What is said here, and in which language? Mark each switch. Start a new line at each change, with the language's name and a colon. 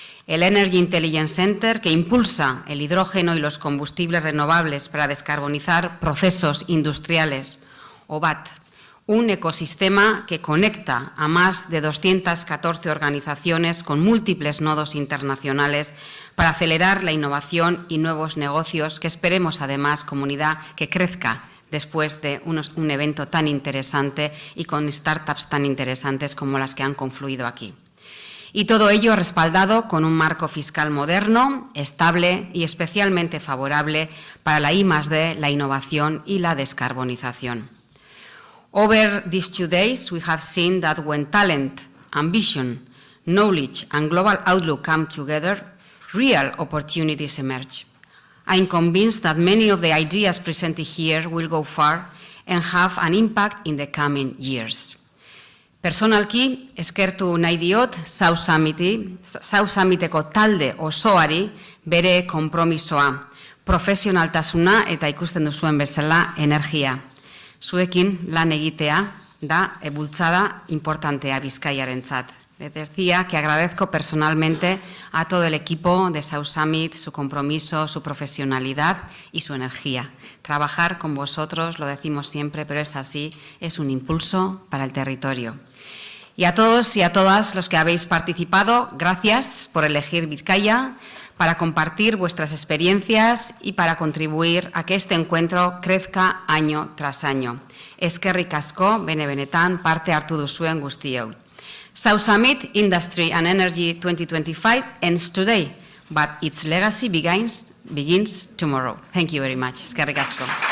Spanish: el Energy Intelligence Center, que impulsa el hidrógeno y los combustibles renovables para descarbonizar procesos industriales, o BAT, un ecosistema que conecta a más de 214 organizaciones con múltiples nodos internacionales para acelerar la innovación y nuevos negocios, que esperemos además, comunidad, que crezca después de un evento tan interesante y con startups tan interesantes como las que han confluido aquí. Y todo ello respaldado con un marco fiscal moderno, estable y especialmente favorable para la I+D, la innovación y la descarbonización.
English: Over these 2 days, we have seen that when talent, ambition, knowledge and global outlook come together, real opportunities emerge. I am convinced that many of the ideas presented here will go far and have an impact in the coming years.
Basque: Personalki, eskertu nahi diot South Summiteko talde osoari bere konpromisoa, profesionaltasuna eta ikusten duzuen bezala energia. Zuekin lan egitea da bultzada importantea Bizkaiarentzat.
Spanish: Les decía que agradezco personalmente a todo el equipo de South Summit su compromiso, su profesionalidad y su energía. Trabajar con vosotros, lo decimos siempre, pero es así, es un impulso para el territorio. Y a todos y a todas los que habéis participado, gracias por elegir Bizkaia, para compartir vuestras experiencias y para contribuir a que este encuentro crezca año tras año.
Basque: Eskerrik asko, benetan, parte hartu duzuen guztioi.
English: South Summit Industry and Energy 2025 ends today, but its legacy begins tomorrow. Thank you very much.
Basque: Eskerrik asko.